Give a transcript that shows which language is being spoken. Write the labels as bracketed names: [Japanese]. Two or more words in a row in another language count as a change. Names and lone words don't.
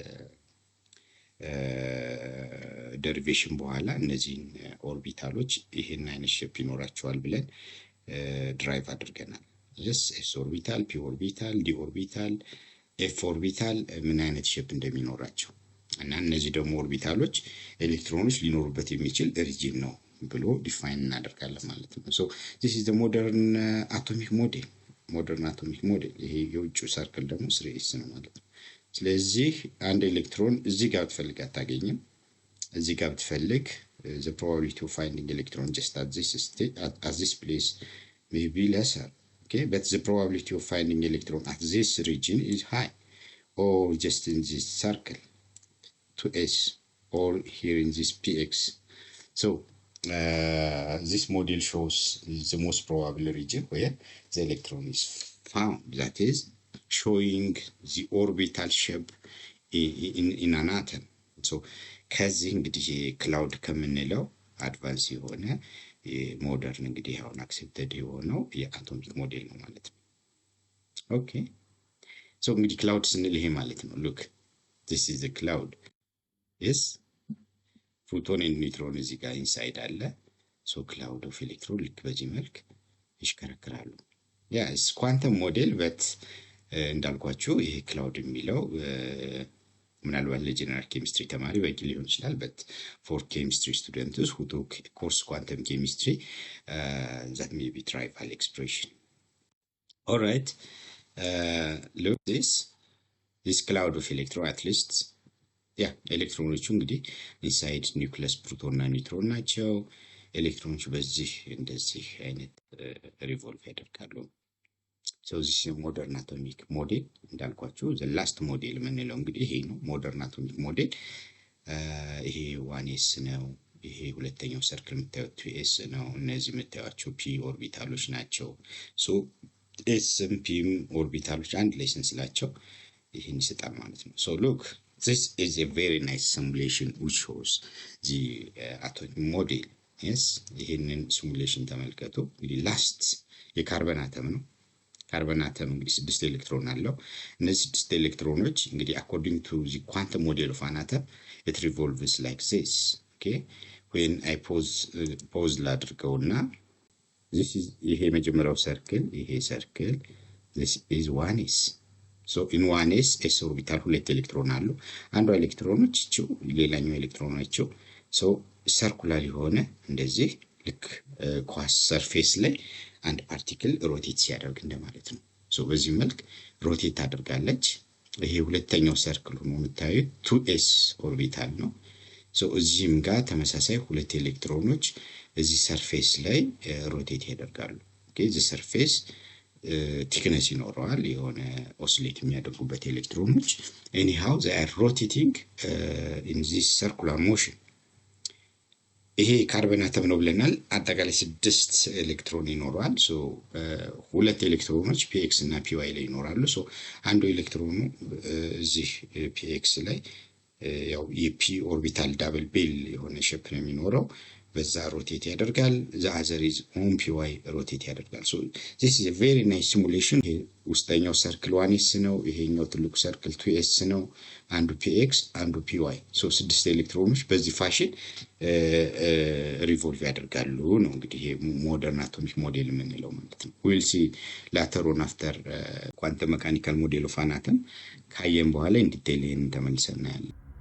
[Amharic] ደሪቬሽን በኋላ እነዚህን ኦርቢታሎች ይሄን አይነት ሼፕ ይኖራቸዋል ብለን ድራይቭ አድርገናል። [English] yes s orbital p orbital d orbital f orbital [Amharic] ምን አይነት ሼፕ እንደሚኖራቸው እና እነዚህ ደግሞ ኦርቢታሎች ኤሌክትሮኖች ሊኖሩበት የሚችል ሪጅን ነው ብሎ ዲፋይን እናደርጋለን ማለት ነው። [English] so this is the modern atomic model [Amharic] ይሄ የውጭ ሰርክል ደግሞ 3s ነው ማለት ነው። ስለዚህ አንድ ኤሌክትሮን እዚህ ጋር ብትፈልግ [English] አታገኝም። እዚህ ጋር ብትፈልግ the probability of finding electron just at this state at this place may be lesser, okay, but the probability of finding electron at this region is high, or just in this circle 2s or here in this px. So this model shows the most probable region where the electron is found, that is showing the orbital shape in an atom. [Amharic] So ከዚህ እንግዲህ ክላውድ ከምንለው አድቫንስ የሆነ ሞደርን እንግዲህ አሁን አክሴፕትድ የሆነው የአቶሚክ ሞዴል ነው ማለት ነው። [English] okay so [Amharic] እንግዲህ ክላውድ ስንል ይሄ ማለት ነው። [English] look this is the cloud. [Amharic] yes ፕሮቶን እና ኒውትሮን እዚህ ጋር ኢንሳይድ አለ። [English] so cloud of electron [Amharic] ልክ በዚህ መልክ ይሽከረከራሉ። [English] yes quantum model but [Amharic] እንዳልኳችሁ ይሄ ክላውድ የሚለው ምናልባት [English] ለgeneral chemistry [Amharic] ተማሪ በቂ ሊሆን ይችላል [English] but for chemistry students who took course quantum chemistry that may be trivial expression. all right look this cloud of electron at least [Amharic] ኤሌክትሮኖቹ እንግዲህ [English] inside nucleus proton [Amharic] እና ኒውትሮን ናቸው። ኤሌክትሮኖቹ በዚህ እንደዚህ አይነት ሪቮልቭ ያደርጋሉ። [English] so this is modern atomic model እንዳልኳችሁ the last model [Amharic] የምንለው እንግዲህ ይሄ ነው [English] modern atomic model። [Amharic] ይሄ 1s ነው። ይሄ ሁለተኛው ሰርክል የምታዩት 2s ነው። እነዚህ የምታዩቸው p ኦርቢታሎች ናቸው። [English] so s and p [Amharic] ኦርቢታሎች አንድ ላይ ስንስላቸው ይሄን ይሰጣል ማለት ነው። [English] so look this is a very nice simulation which shows the atomic model. [Amharic] yes ይሄንን ሲሙሌሽን ተመልከቱ። እንግዲህ ላስት የካርበን አተም ነው። ካርበን አተም እንግዲህ 6 ኤሌክትሮን አለው። እነዚህ 6 ኤሌክትሮኖች እንግዲህ [English] according to the quantum model of an atom it revolves like this. okay when I pause ላድርገውና this is [Amharic] ይሄ መጀመሪያው ሰርክል ይሄ ሰርክል [English] this is 1s. so in 1s s orbital [Amharic] ሁለት ኤሌክትሮን አሉ። አንዱ ኤሌክትሮኖች እቺው ሌላኛው ኤሌክትሮናቸው [English] so circular [Amharic] የሆነ እንደዚህ ልክ ኳስ ሰርፌስ ላይ አንድ ፓርቲክል ሮቴት ሲያደርግ እንደማለት ነው። so በዚህ መልክ ሮቴት ታደርጋለች። ይሄ ሁለተኛው ሰርክል ሆኖ የምታዩት 2s ኦርቢታል ነው። so እዚህም ጋር ተመሳሳይ ሁለት ኤሌክትሮኖች እዚህ ሰርፌስ ላይ ሮቴት ያደርጋሉ። [English] okay the surface thickness [Amharic] ይኖረዋል የሆነ ኦሲሌት የሚያደርጉበት ኤሌክትሮኖች [English] anyhow they are rotating in this circular motion. [Amharic] ይሄ ካርበን አተም ነው ብለናል። አጠቃላይ 6 ኤሌክትሮን ይኖራል። ሶ ሁለት ኤሌክትሮኖች px እና py ላይ ይኖራሉ። ሶ አንዱ ኤሌክትሮኑ እዚህ px ላይ ያው የp ኦርቢታል [English] double bell [Amharic] የሆነ ሼፕ ነው የሚኖረው። በዛ ሮቴት ያደርጋል። [English] the other is on py [Amharic] ሮቴት ያደርጋል። [English] so this is a very nice simulation. [Amharic] ውስጠኛው ሰርክል 1s ነው። ይሄኛው ትልቁ ሰርክል 2s ነው። አንዱ px አንዱ py። ሶ 6 ኤሌክትሮኖች በዚህ ፋሽን ሪቮልቭ ያደርጋሉ ነው እንግዲህ ይሄ [English] modern atomic model [Amharic] የምንለው ማለት ነው። [English] will see later on after quantum mechanical model of an atom [Amharic] ካየን በኋላ [English] in detail [Amharic] ይሄን ተመልሰን እናያለን።